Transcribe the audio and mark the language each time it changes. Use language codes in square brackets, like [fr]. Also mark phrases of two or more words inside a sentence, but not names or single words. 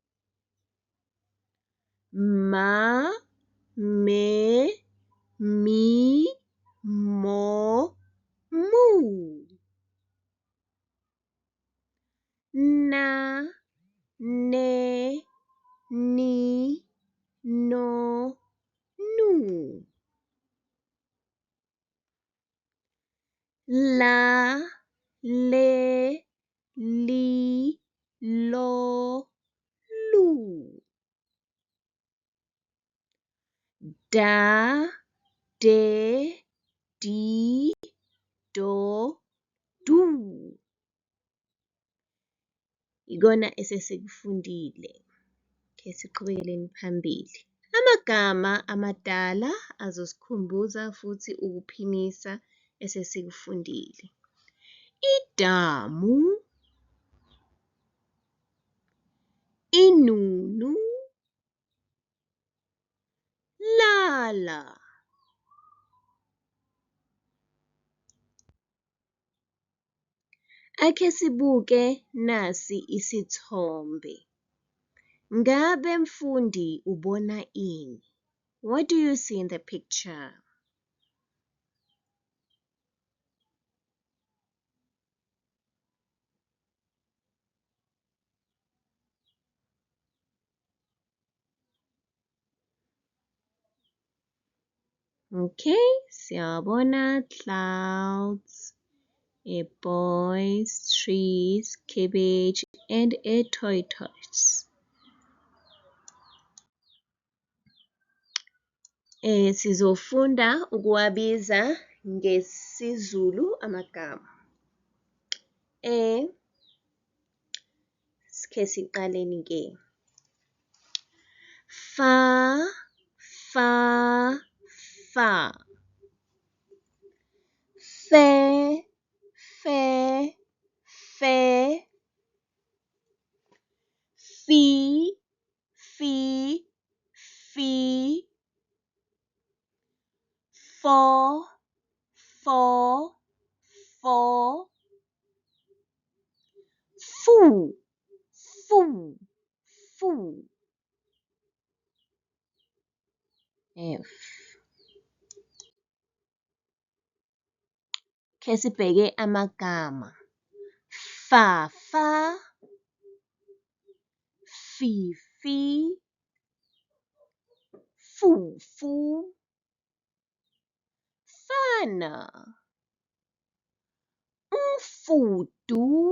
[zu] Ma, me, mi, mo, mu. Na, ne, ni, no, nu. La, le, li, lo, lu. Da, de, di, do, du. Ikona esesikufundile. Ke siqhubeleni phambili. Amagama amadala azosikhumbuza futhi ukuphimisa esesikufundile. Idamu, inunu, lala. Ake sibuke nasi isithombe. Ngabe mfundi ubona ini? [en] What do you see in the picture? Okay, siyabona clouds, a boys, trees, cabbage, and a tortoise. [zu] Sizofunda ukuwabiza ngesiZulu amagama. Sike siqaleni-ke. Fa, fa, fa. Fe, fe, fe. Fi, fi, fi. Fo, fo, fo. Fu, fu, fu. F. Ke sibheke amagama. Fa, fa. Fi, fi. Fu, fu. Fana. Mfudu.